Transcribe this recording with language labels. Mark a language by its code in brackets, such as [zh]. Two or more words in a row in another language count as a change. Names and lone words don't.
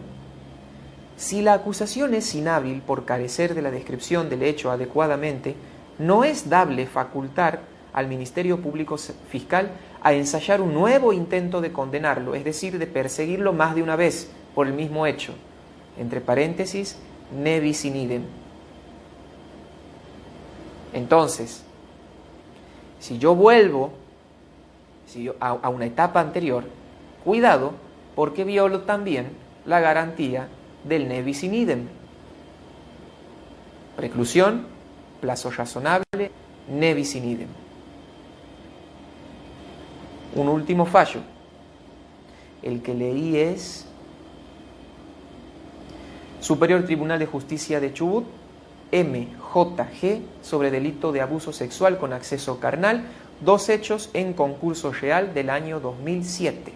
[es] Si la acusación es inhábil por carecer de la descripción del hecho adecuadamente, no es dable facultar al Ministerio Público Fiscal a ensayar un nuevo intento de condenarlo, es decir, de perseguirlo más de una vez por el mismo hecho, entre paréntesis, [la] ne bis in idem. [es] Entonces, si yo vuelvo a una etapa anterior, cuidado, porque violo también la garantía del [la] ne bis in idem. [es] Preclusión, plazo razonable, [la] ne bis in idem. [es] Un último fallo. El que leí es Superior Tribunal de Justicia de Chubut, MJG, sobre delito de abuso sexual con acceso carnal, 2 hechos en concurso real del año 2007.